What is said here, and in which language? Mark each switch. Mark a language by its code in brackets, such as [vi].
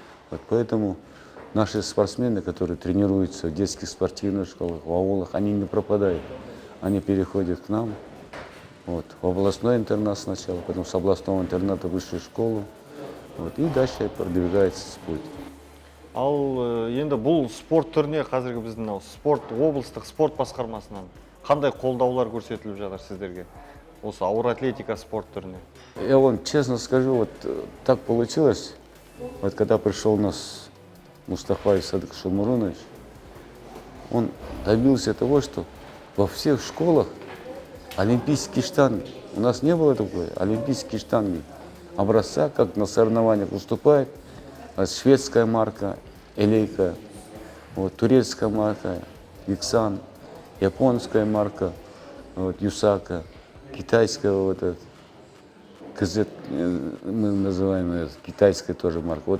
[ru] Вот поэтому наши спортсмены, которые тренируются в детских спортивных школах, в аулах, они не пропадают. Они переходят к нам. Вот, в областной интернат сначала, потом с областного интерната в высшую школу. Вот, и дальше продвигается путь. [kk] Ал енді бұл спорт түріне қазіргі біздің облыстық спорт басқармасынан қандай қолдаулар көрсетіліп жатыр сіздерге? Осы ауыр атлетика спорт түріне. [ru] Я вам честно скажу, вот так получилось, вот когда пришел у нас Мустафаев Садык Шумурунович, он добился того, что во всех школах олимпийские штанги. У нас не было такой, олимпийские штанги образца, как на соревнованиях выступает, шведская марка, Элейка, вот, турецкая марка, Иксан, японская марка, вот, Юсака, китайская, вот это, КЗ, мы называем это, китайская тоже марка.